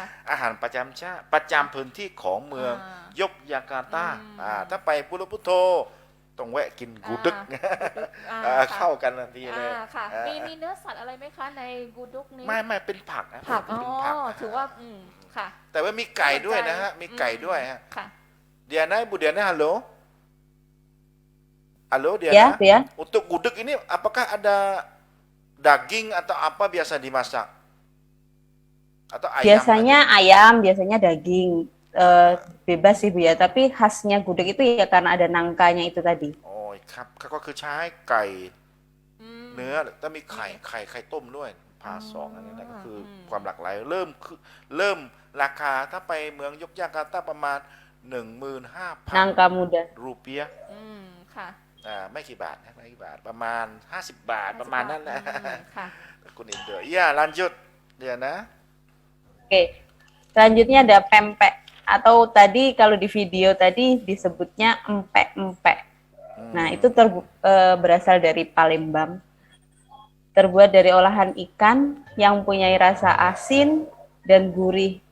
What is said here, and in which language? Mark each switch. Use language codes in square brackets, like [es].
[th] อาหารประจำชาติประจำพื้นที่ของเมือง ยกยาการ์ตาถ้าไปปุโรพุโตต้องแวะกินกูดึก ค่ะ เข้ากันทันทีเลย ค่ะ มีเนื้อสัตว์อะไรไหมคะในกูดุกนี้ ไม่เป็นผักนะ ผักอ๋อ เป็นผัก ถือว่าค่ะ แต่ว่ามีไก่ด้วยนะฮะมีไก่ด้วยฮะ ค่ะ [id] Diana Ibu Diana halo Ya, Diana Bu ya. untuk gudeg ini apakah ada daging atau apa biasa dimasak atau ayam Biasanya ayam, biasanya daging. Bebas sih Bu ya, tapi khasnya gudeg itu ya karena ada nangkanya itu tadi. [th] โอ้ยครับก็คือใช้ไก่ อืม เนื้อต้องมีไข่ต้มด้วยพาสองอันนี้นะก็คือความหลากหลายเริ่มราคาถ้าไปเมืองยกย่างการต้าประมาณ 15,000 [id] Nangka muda. [th] รูเปียห์ อืมค่ะ ไม่กี่บาทนะไม่กี่บาทประมาณ 50 บาทประมาณนั้นแหละ ค่ะ [id] คุณอินเดอร์ya lanjut dia nah Oke, selanjutnya ada pempek. Atau tadi kalau di video tadi disebutnya empek-empek. Nah, itu berasal dari Palembang. Terbuat dari olahan ikan yang mempunyai rasa asin dan gurih.